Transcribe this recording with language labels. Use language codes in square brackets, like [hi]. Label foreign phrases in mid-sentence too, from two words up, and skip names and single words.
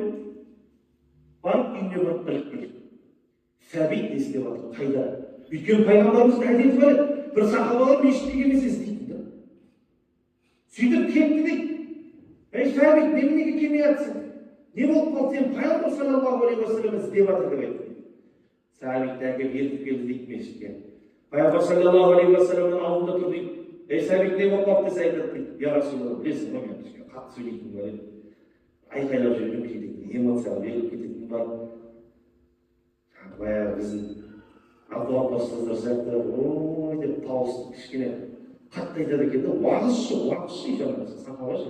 [kk] Барып үйіне барып біліп. Сәбит естеп жатыр, қайда? Өйткені пайғамбарымыздың әдеті бар еді. Бір сахабалар мешітке келмесе іздейтін да. Сөйтіп кетті дейді. Сәбит, неменеге келмей жатсың? Не болып қалды, сен пайғамбар [ar] صلى الله عليه وسلم [kk] іздеп жатыр деп айтты. Сәбит әкеп ертіп келді дейді мешітке. Пайғамбар [ar] صلى الله عليه وسلم [kk] алдында тұр дейді. Сәбит не болып қалды десе айтады дейді. [ar] يا رسول الله, [kk] білесің ба, мен қатты сөйлейтін бар еді. Айқайлап жүрген кететін, эмоцияға беріліп кететін бар. Баяғы біздің Абдулла ұстаздар сияқты, ой деп дауысы кішкене қатты айтады екен да, уағызшы жаңағы сахабашы.